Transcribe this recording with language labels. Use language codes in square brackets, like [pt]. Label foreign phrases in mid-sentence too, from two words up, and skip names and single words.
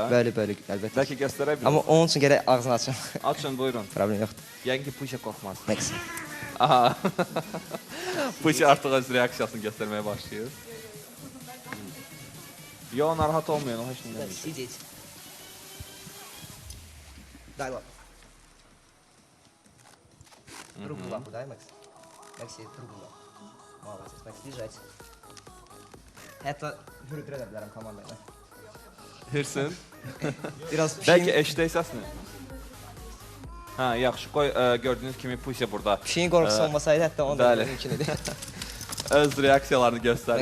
[az] Bəli, əlbəttə. Bəlkə göstərə bilərsiniz. Amma onun üçün gərək ağzını açın. Açın, buyurun. Problem yoxdur. Yəqin ki, Puşa qorxmaz. Max. Aha. Puşa artıq öz reaksiyasını göstərməyə başlayır. Yo, narahat olmayın, o heç nə demir. Sitəyəcək. [ru] Дай лапу. Другую лапу дай, Макс. Макси, другую лапу. Молодец, Макс, лежать. [az] Hətta hürüdürə də bilərəm komandayla. Hirsin. Biraz Bəlkə eşidək səsini. Hə, yaxşı, qoy gördüyünüz kimi Puşa burada. pişiyin qorxusu olmasaydı hətta onu da Bəli. mümkün idi. Öz reaksiyalarını göstərir,